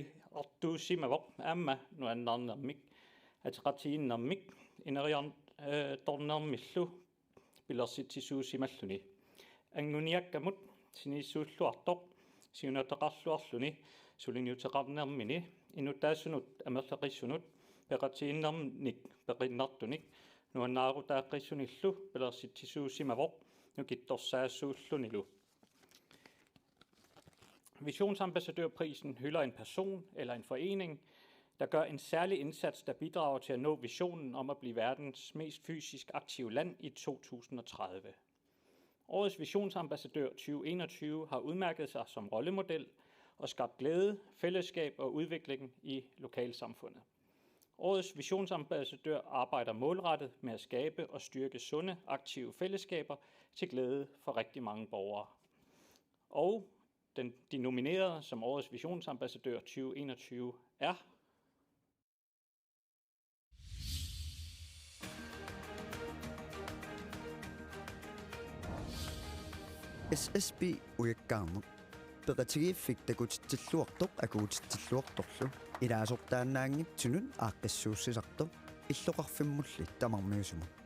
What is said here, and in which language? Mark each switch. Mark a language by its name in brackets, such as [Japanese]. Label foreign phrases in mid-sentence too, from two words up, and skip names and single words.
[Kalaallisut] artuusimavoq aamma nuannarnermik ataqatiinnermik ineriarn tornermillu pilersitsisuusimalluni anguniakkamut sinissuulluartoq siunataqarluarluni suliniuteqarnermini inutaasunut amerleqissunut peqatiinnermnik peqinnartunik nuannaarutaaqqissunillu pilersitsisuusimavoq nukittorsaassуулlunilu [Danish] Visionsambassadørprisen hylder en person eller en forening, der gør en særlig indsats, der bidrager til at nå visionen om at blive verdens mest fysisk aktive land i 2030. Årets visionsambassadør 2021 har udmærket sig som rollemodel og skabt glæde, fællesskab og udvikling i lokalsamfundet. Årets visionsambassadør arbejder målrettet med at skabe og styrke sunde, aktive fællesskaber til glæde for rigtig mange borgere. Og de nominerede som årets visionsambassadør 2021 er [Kalaallisut] SSB ujakkaarneq peqatigiiffik takutitsilluartoq akuutitsilluartorlu ilaasortaannaangitsunun aaqqissuussisartoq illoqarfimmulli tamarmiusumu